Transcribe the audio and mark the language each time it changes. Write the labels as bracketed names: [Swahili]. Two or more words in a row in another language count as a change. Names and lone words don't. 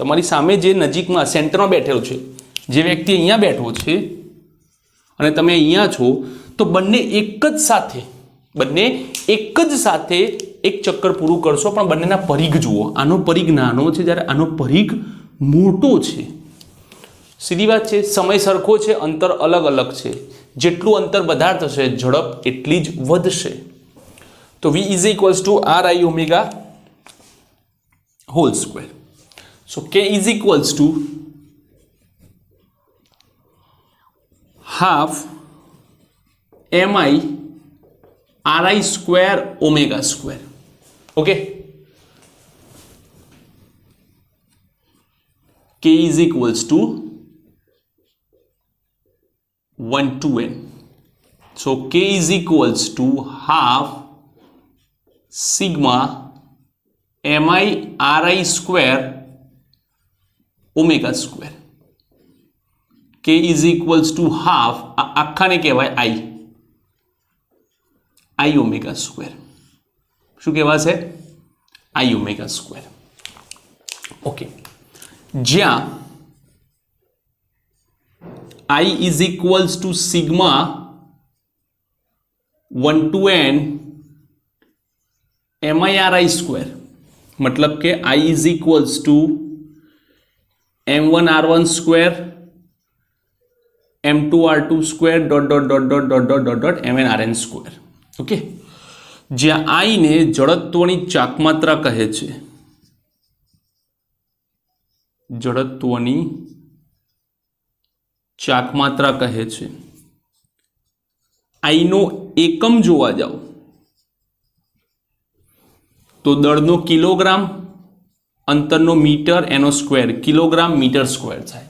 [Gujarati] તમારી સામે જે નજીકમાં સેન્ટરમાં બેઠેલો છે જે વ્યક્તિ અહીંયા બેઠો છે અને તમે અહીંયા છો તો બંને એક જ સાથે એક ચક્કર પૂરું કરશો, પણ બંનેના પરિઘ જુઓ. આનો પરિઘ નાનો છે જ્યારે આનો પરિઘ મોટો છે. સીધી વાત છે. સમય સરખો છે, અંતર અલગ અલગ છે. જેટલું અંતર વધારે થશે ઝડપ એટલી જ વધશે. [English] તો v is equals to ri omega whole square. So k is equals to half mi ri square omega square. Okay, k is equals to 1 to n. So k is equals to half sigma mi ri square omega square. k is equals to half [Gujarati] આખાને કહેવાય [English] i omega square. [Gujarati] શું કહેવાશે? [English] i omega square. ઓકે, જ્યાં i is equals to sigma 1 to n mi ri square, मतलब કે i is equals to m1 r1 square m2 r2 square dot dot dot dot dot dot dot dot mn rn square. [Gujarati] ઓકે, જ્યાં i ને જડત્વની ચાકમાત્રા કહે છે. જડત્વની ચાકમાત્રા કહે છે. i નો એકમ જોવા જાઓ તો દળનો કિલોગ્રામ, અંતરનો મીટર, એનો સ્ક્વેર, [English] kilogram meter square [Gujarati] થાય.